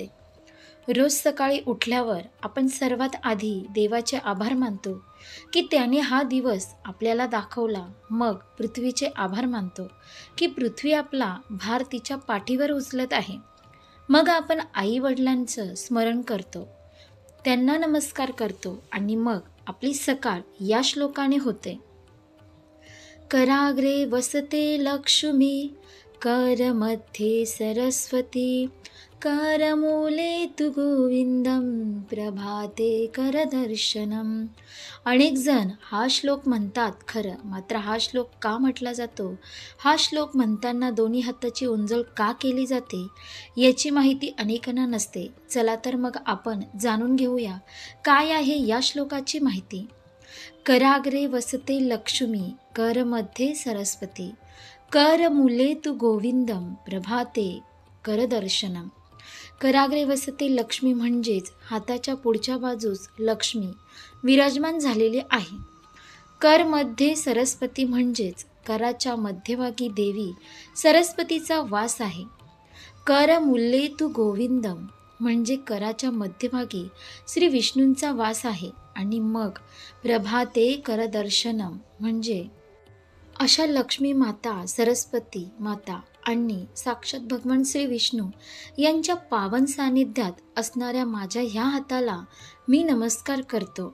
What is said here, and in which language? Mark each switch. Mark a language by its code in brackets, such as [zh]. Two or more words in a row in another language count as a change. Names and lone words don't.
[mr] रोज सकाळी उठल्यावर आपण सर्वात आधी देवाचे आभार मानतो की त्याने हा दिवस आपल्याला दाखवला. मग पृथ्वीचे आभार मानतो की पृथ्वी आपला भार तिच्या पाठीवर उचलत आहे. मग आपण आई वडिलांचं स्मरण करतो, त्यांना नमस्कार करतो आणि मग आपली सकाळ या श्लोकाने होते. [sa] कराग्रे वसते लक्ष्मी, करमध्ये सरस्वती, करमूले तु गोविंदम, प्रभाते करदर्शनम. [mr] अनेक जण हा श्लोक म्हणतात खरं, मात्र हा श्लोक का म्हटला जातो, हा श्लोक म्हणताना दोन्ही हाताची ओंजळ का केली जाते याची माहिती अनेकांना नसते. चला तर मग आपण जाणून घेऊया काय आहे या श्लोकाची माहिती. [sa] कराग्रे वसते लक्ष्मी, करमध्ये सरस्वती, करमूले तु गोविंदम, प्रभाते करदर्शनम. कराग्रे वसते लक्ष्मी [mr] म्हणजेच हाताच्या पुढच्या बाजूस लक्ष्मी विराजमान झालेली आहे. [sa] करमध्ये सरस्वती [mr] म्हणजेच कराच्या मध्यभागी देवी सरस्वतीचा वास आहे. [sa] करमूले तु गोविंदम [mr] म्हणजे कराच्या मध्यभागी श्री विष्णूंचा वास आहे. आणि मग [sa] प्रभाते करदर्शनम [mr] म्हणजे अशा लक्ष्मी माता, सरस्वती माता आणि साक्षात भगवान श्री विष्णू यांच्या पावन सानिध्यात असणाऱ्या माझ्या ह्या हाताला मी नमस्कार करतो.